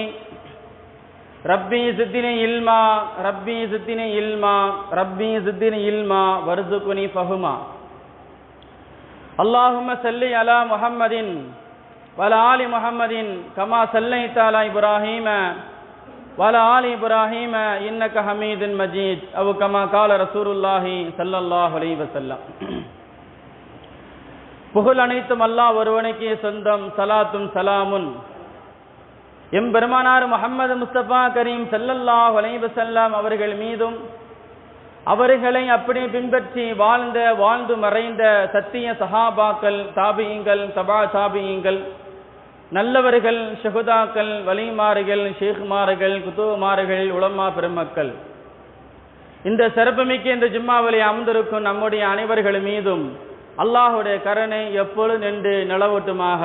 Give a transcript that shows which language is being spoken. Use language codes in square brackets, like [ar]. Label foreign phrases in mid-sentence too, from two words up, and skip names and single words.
[ar] رَبِّي زِدْنِي عِلْمًا رَبِّي زِدْنِي عِلْمًا رَبِّي زِدْنِي عِلْمًا وَارْزُقْنِي فَهْمًا. اللهم صل على محمد وعلى آل محمد كما صليت على إبراهيم وعلى آل إبراهيم إنك حميد مجيد، أو كما قال رسول الله صلى الله عليه وسلم. [ta] புகழ் அனைத்தும் அல்லாஹ் ஒருவனுக்கே சொந்தம். சலாத்தும் சலாமுன் எம்பெருமானார் முஹம்மது முஸ்தபா கரீம் [ar] صلى الله عليه وسلم [ta] அவர்கள் மீதும், அவர்களை அப்படி பின்பற்றி வாழ்ந்து மறைந்த சத்திய சஹாபாக்கள், தாபியீங்கள், தபா தாபியீங்கள், நல்லவர்கள், ஷஹுதாக்கள், வலிமார்கள், ஷேக்மார்கள், குதுமார்கள், உலமா பெருமக்கள், இந்த சிறப்புமிக்க இந்த ஜும்மாவிலே அமர்ந்திருக்கும் நம்முடைய அனைவர்கள் மீதும் அல்லாஹுடைய கருணை எப்பொழுது நின்று நிலவட்டுமாக.